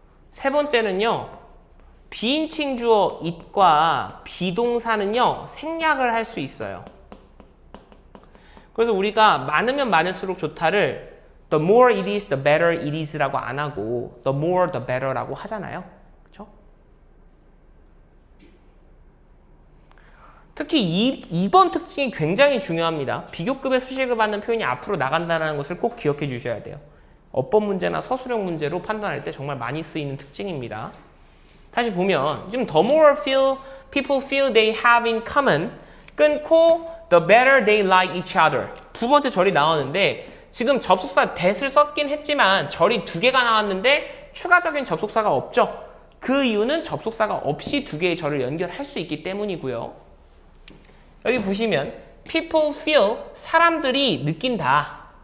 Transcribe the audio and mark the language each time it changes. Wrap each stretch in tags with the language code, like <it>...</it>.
<ko>세 번째는요. 비인칭 주어 it과 비동사는요. 생략을 할 수 있어요. 그래서 우리가 많으면 많을수록 좋다를</ko> <en>the more it is,</en> <ko>the better it is라고 안 하고</ko> <en>the more, the better</en> <ko>라고 하잖아요. 그렇죠? 특히 2번 특징이 굉장히 중요합니다. 비교급의 수식을 받는 표현이 앞으로 나간다는 것을 꼭 기억해 주셔야 돼요. 어법 문제나 서술형 문제로 판단할 때 정말 많이 쓰이는 특징입니다. 다시 보면 지금</ko> <en>the more people feel they have in common</en> <ko>끊고</ko> <en>the better they like each other.</en> <ko>두 번째 절이 나오는데 지금 접속사 that을 썼긴 했지만 절이 2개가 나왔는데 추가적인 접속사가 없죠. 그 이유는 접속사가 없이 두 개의 절을 연결할 수 있기 때문이고요. 여기 보시면</ko> <en>people feel,</en> <ko>사람들이 느낀다.</ko>